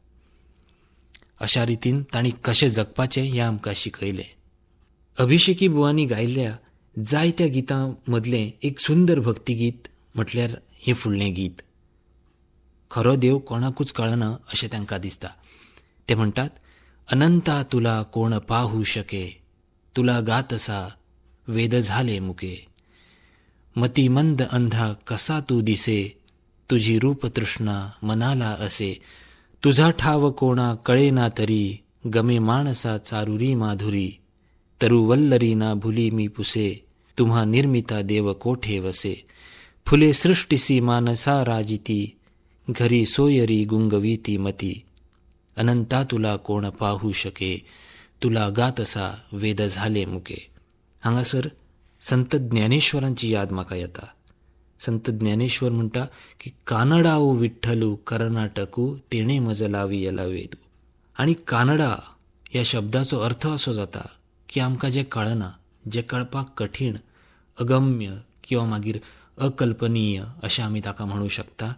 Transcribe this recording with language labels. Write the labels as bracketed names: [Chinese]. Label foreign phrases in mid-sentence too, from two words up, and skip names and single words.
[Konkani] अशा रितीन तांणी कशें जगपाचें हें आमकां शिकयलें. अभिषेकी बुवांनी गायिल्ल्या जायत्या गितां मदलें एक सुंदर भक्तिगीत म्हटल्यार हें फुडलें गीत. खरो देव कोणाकूच कळना अशें तांकां दिसता. ते म्हणटात, [Marathi] अनंता तुला कोण पाहू शके, तुला गातसा वेद झाले मुके, मती मंद अंधा कसा तू दिसे, तुझी रूप तृष्णा मनाला असे, तुझा ठाव कोणा कळेना तरी, गमे माणसा चारुरी माधुरी, तरुवल्लरी ना भुली मी पुसे, तुम्हा निर्मिता देव कोठे वसे, फुले सृष्टिसी मानसा राजिती, घरी सोयरी गुंगवीती मती, अनंता तुला कोण पाहू शके, तुला गातसा वेद झाले मुके. [Konkani] हांगासर संत ज्ञानेश्वरांची याद म्हाका येता. [Marathi] संत ज्ञानेश्वर [Konkani] म्हणटा की [Marathi] कानडाऊ विठ्ठलू कर्नाटकू तिणे मज लावी यला वेदू. [Konkani] आणि कानडा ह्या शब्दाचो अर्थ असो जाता की आमकां जें कळना, जें कळपाक कठीण, अगम्य किंवा मागीर अकल्पनीय अशें आमी ताका म्हणू शकता.